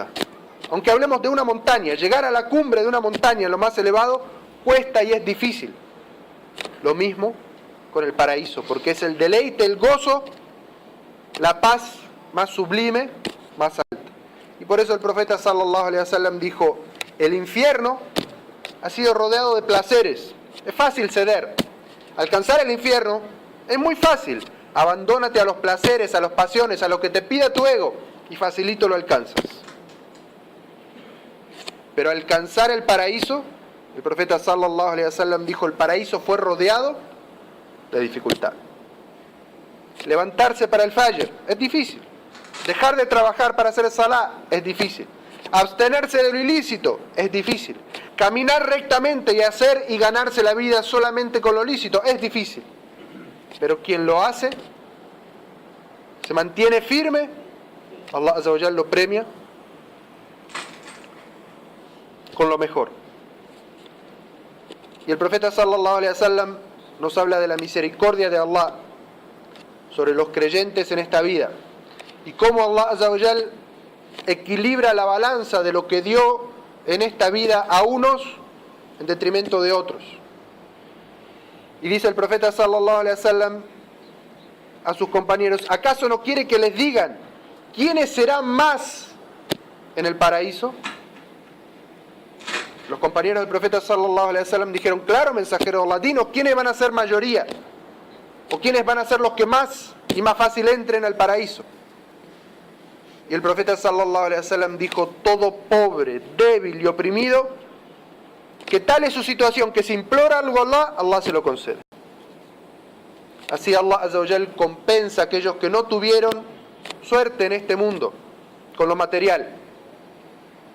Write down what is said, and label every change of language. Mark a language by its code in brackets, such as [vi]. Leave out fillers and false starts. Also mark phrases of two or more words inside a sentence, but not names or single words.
[es] Aunque hablemos de una montaña, llegar a la cumbre de una montaña, lo más elevado, cuesta y es difícil. Lo mismo con el paraíso, porque es el deleite, el gozo, la paz más sublime, más alta. Y por eso el profeta [ar] صلى الله عليه وسلم [es] dijo: el infierno ha sido rodeado de placeres. Es fácil ceder. Alcanzar el infierno es muy fácil. Abandónate a los placeres, a las pasiones, a lo que te pida tu ego, y facilito lo alcanzas. Pero alcanzar el paraíso, el profeta [ar] صلى الله عليه وسلم [es] dijo: el paraíso fue rodeado de dificultad. Levantarse para el fajr es difícil. Dejar de trabajar para hacer salah es difícil. Abstenerse de lo ilícito es difícil. Caminar rectamente y hacer y ganarse la vida solamente con lo lícito es difícil. Pero quien lo hace, se mantiene firme, Allah [ar] عز وجل [es] lo premia con lo mejor. Y el profeta [ar] صلى الله عليه وسلم [es] nos habla de la misericordia de Allah sobre los creyentes en esta vida y cómo Allah [ar] عز وجل [es] equilibra la balanza de lo que dio en esta vida a unos en detrimento de otros. Y dice el profeta [ar] صلى الله عليه وسلم [es] a sus compañeros: ¿acaso no quiere que les digan quiénes serán más en el paraíso? Los compañeros del profeta [ar] صلى الله عليه وسلم [es] dijeron: claro, mensajero de Allah, dinos quiénes van a ser mayoría o quiénes van a ser los que más y más fácil entren al paraíso. Y el profeta [ar] صلى الله عليه وسلم [es] dijo: todo pobre, débil y oprimido, que tal es su situación, que si implora algo a Allah, Allah se lo concede. Así Allah [ar] عز وجل [es] compensa a aquellos que no tuvieron suerte en este mundo con lo material.